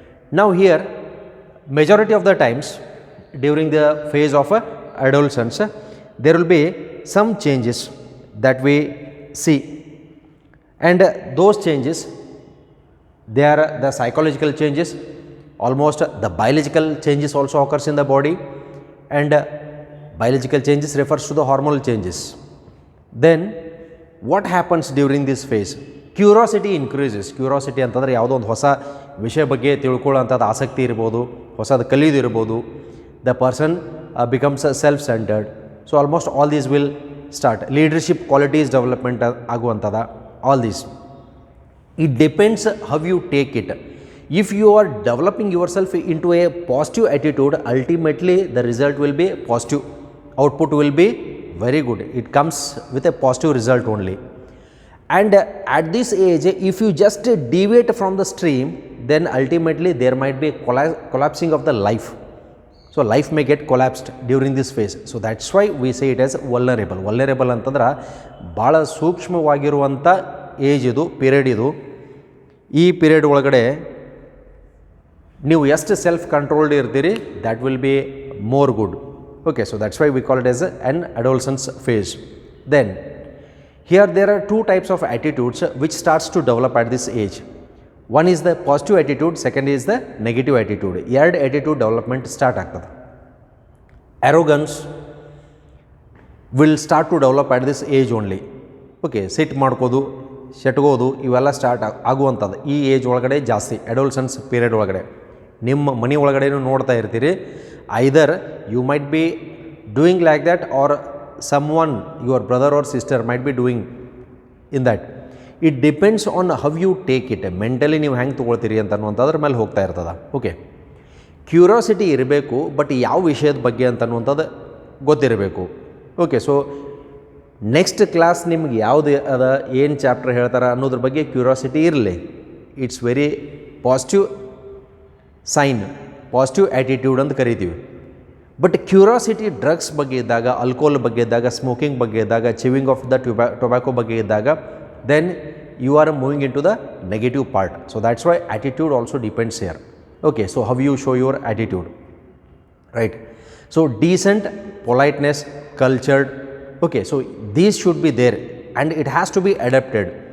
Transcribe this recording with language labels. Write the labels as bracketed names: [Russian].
[English] Now here majority of the times during the phase of adolescence, there will be some changes that we see, and those changes, they are the psychological changes, almost the biological changes also occurs in the body, and biological changes refers to the hormonal changes. Then what happens during this phase? Curiosity increases. [Kannada] Curiosity ಅಂತಂದರೆ ಯಾವುದೋ ಒಂದು ಹೊಸ ವಿಷಯ ಬಗ್ಗೆ ತಿಳ್ಕೊಳ್ಳೋಂಥದ್ದು ಆಸಕ್ತಿ ಇರ್ಬೋದು, ಹೊಸದು ಕಲಿಯೋದು ಇರ್ಬೋದು. [English] The person becomes self-centered. So almost all these will start. Leadership qualities development [Kannada] ಆಗುವಂಥದ್ದು, [English] all these. It depends how you take it. If you are developing yourself into a positive attitude, ultimately the result will be positive. Output will be very good. It comes with a positive result only. And at this age, if you just deviate from the stream, then ultimately there might be collapsing of the life. So life may get collapsed during this phase. So that's why we say it as vulnerable. [Kannada] Vulnerable ಅಂತಂದ್ರೆ ಭಾಳ ಸೂಕ್ಷ್ಮವಾಗಿರುವಂಥ age ಇದು, period ಇದು. ಈ period ಒಳಗಡೆ ನೀವು ಎಷ್ಟು self controlled ಇರ್ತೀರಿ, [English] that will be more good. Okay, so that's why we call it as an adolescence phase. Then here there are two types of attitudes which starts to develop at this age. One is the positive attitude, second is the negative attitude. [Kannada] ಎರಡು attitude development start ಆಗ್ತದೆ. [English] Arrogance will start to develop at this age only. [Kannada] Okay, ಸಿಟ್ಟು ಮಾಡ್ಕೋದು, ಶೆಟ್ಗೋದು, ಇವೆಲ್ಲ start ಆಗುವಂಥದ್ದು ಈ age ಒಳಗಡೆ ಜಾಸ್ತಿ, ಅಡೋಲ್ಸನ್ಸ್ period ಒಳಗಡೆ. ನಿಮ್ಮ ಮನೆ ಒಳಗಡೆನೂ ನೋಡ್ತಾ ಇರ್ತೀರಿ, [English] Either you might be doing like that, or someone your brother or sister might be doing in that. It depends on how you take it, [Kannada] mentally ನೀವು ಹೆಂಗೆ ತೊಗೊಳ್ತೀರಿ ಅಂತ ಅನ್ನುವಂಥದ್ರ ಮೇಲೆ ಹೋಗ್ತಾ ಇರ್ತದೆ. ಓಕೆ, ಕ್ಯೂರಿಯಾಸಿಟಿ ಇರಬೇಕು, ಬಟ್ ಯಾವ ವಿಷಯದ ಬಗ್ಗೆ ಅಂತನ್ನುವಂಥದ್ದು ಗೊತ್ತಿರಬೇಕು. ಓಕೆ, ಸೊ ನೆಕ್ಸ್ಟ್ ಕ್ಲಾಸ್ ನಿಮ್ಗೆ ಯಾವುದು ಅದ, ಏನು ಚಾಪ್ಟರ್ ಹೇಳ್ತಾರೆ ಅನ್ನೋದ್ರ ಬಗ್ಗೆ ಕ್ಯೂರಿಯಾಸಿಟಿ ಇರಲಿ. [English] it's very positive sign, positive attitude [Kannada] ಅಂತ ಕರಿತೀವಿ. [English] but curiosity drugs [Kannada] ಬಗ್ಗೆ ಇದ್ದಾಗ, [English] Alcohol ಬಗ್ಗೆ ಇದ್ದಾಗ, smoking ಬಗ್ಗೆ ಇದ್ದಾಗ, ಚಿವಿಂಗ್ ಆಫ್ ದ ಟೊಬ್ಯಾಕೊ ಬಗ್ಗೆ ಇದ್ದಾಗ, then you are moving into the negative part. So that's why attitude also depends here. Okay, so how you show your attitude, right? So decent, politeness, cultured, okay, so these should be there and it has to be adapted.